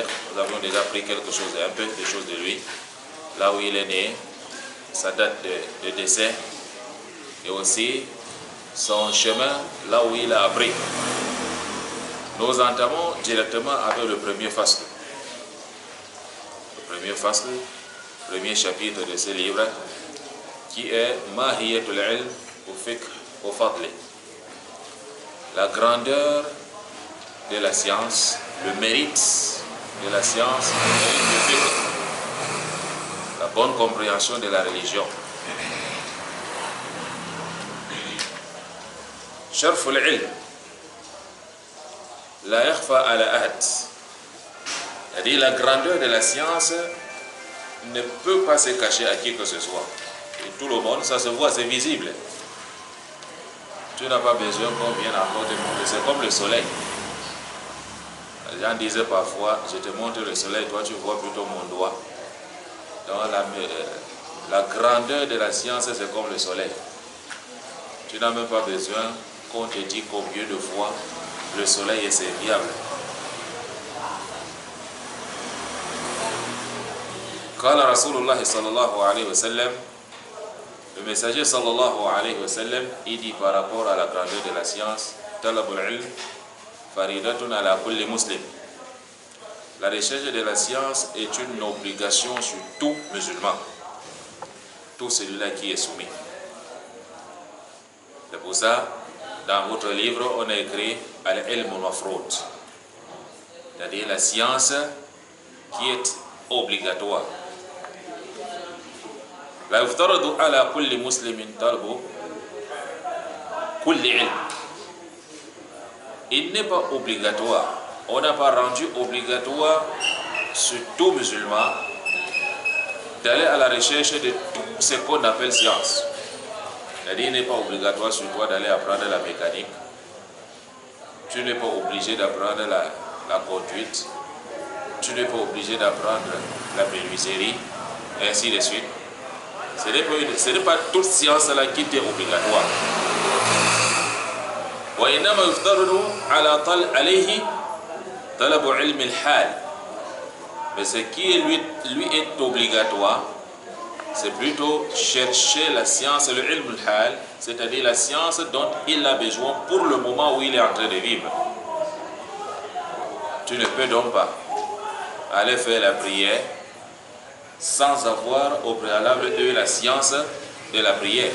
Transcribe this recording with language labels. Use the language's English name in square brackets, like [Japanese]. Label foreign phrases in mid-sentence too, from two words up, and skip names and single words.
[French] Nous avons déjà pris quelque chose, un peu de choses de lui, là où il est né, sa date de décès et aussi son chemin là où il a appris. Nous entamons directement avec le premier fasl. Le premier fasl, premier chapitre de ce livre qui est Mahiyatul ilm wa fiqh wa fadli. La grandeur de la science, le mérite de la science, le mérite du fiqh. La bonne compréhension de la religion. [Arabic] شرف العلم لا يخفى على أحد. [French] C'est-à-dire la grandeur de la science ne peut pas se cacher à qui que ce soit. Et tout le monde, ça se voit, c'est visible. Tu n'as pas besoin qu'on vienne encore te montrer. C'est comme le soleil. Les gens disaient parfois, je te montre le soleil, toi tu vois plutôt mon doigt. Dans la grandeur de la science, c'est comme le soleil. Tu n'as même pas besoin qu'on te dise combien de fois le soleil est serviable. [Arabic] قال رسول الله صلى الله عليه وسلم, [French] le messager [Arabic] صلى الله عليه وسلم, [French] il dit par rapport à la grandeur de la science, [Arabic] طلب العلم فريضة على كل مسلم. [French] La recherche de la science est une obligation sur tout musulman, tout celui-là qui est soumis. C'est pour ça, dans votre livre, on a écrit [Arabic] العلم المفروض, [French] c'est-à-dire la science qui est obligatoire. [Arabic] لا يفترض على كل مسلم طلب كل علم. [French] Il n'est pas obligatoire. On n'a pas rendu obligatoire sur tout musulman d'aller à la recherche de tout ce qu'on appelle science. C'est-à-dire, il n'est pas obligatoire sur toi d'aller apprendre la mécanique. Tu n'es pas obligé d'apprendre la conduite. Tu n'es pas obligé d'apprendre la menuiserie, et ainsi de suite. Ce n'est pas toute science là qui est obligatoire. [Arabic] وإنما يفترض عليه طلب علم الحال. [French] Mais ce qui lui est obligatoire, c'est plutôt chercher la science, le [Arabic] علم الحال, [French] c'est-à-dire la science dont il a besoin pour le moment où il est en train de vivre. Tu ne peux donc pas aller faire la prière sans avoir au préalable de la science de la prière.